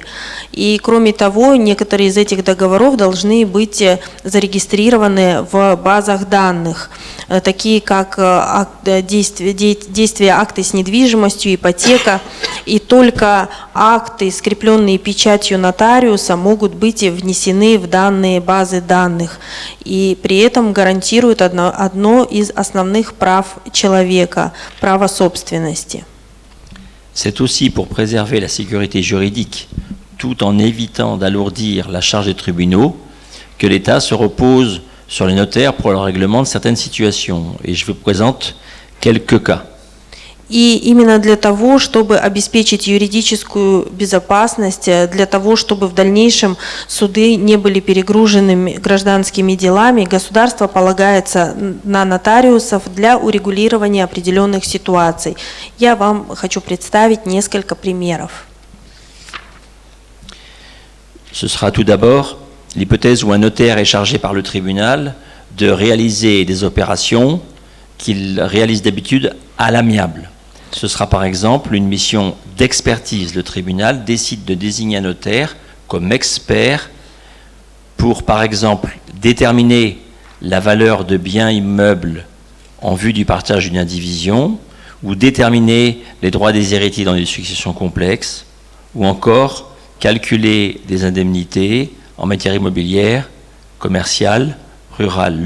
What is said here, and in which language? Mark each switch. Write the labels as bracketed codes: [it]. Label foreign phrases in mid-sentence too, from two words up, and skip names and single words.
[ru] И кроме того, некоторые из этих договоров должны быть зарегистрированы в базах данных, такие как действия акты с недвижимостью, ипотека. И только акты, скрепленные печатью нотариуса, могут быть внесены в данные базы данных. И при этом гарантируют одно из основных прав человека – право собственности. [fr] C'est aussi pour préserver la sécurité juridique, tout en évitant d'alourdir la charge des tribunaux, que l'État se repose sur les notaires pour le règlement de certaines situations. Et je vous présente quelques cas. [ru] И именно для того, чтобы обеспечить юридическую безопасность, для того, чтобы в дальнейшем суды не были перегружены гражданскими делами, государство полагается на нотариусов для урегулирования определенных ситуаций. Я вам хочу представить несколько примеров. [fr] Ce sera tout d'abord l'hypothèse où un notaire est chargé par le tribunal de réaliser des opérations qu'il réalise d'habitude à l'amiable. Ce sera par exemple une mission d'expertise. Le tribunal décide de désigner un notaire comme expert pour, par exemple, déterminer la valeur de biens immeubles en vue du partage d'une indivision, ou déterminer les droits des héritiers dans une succession complexe, ou encore calculer des indemnités en matière immobilière, commerciale, rurale.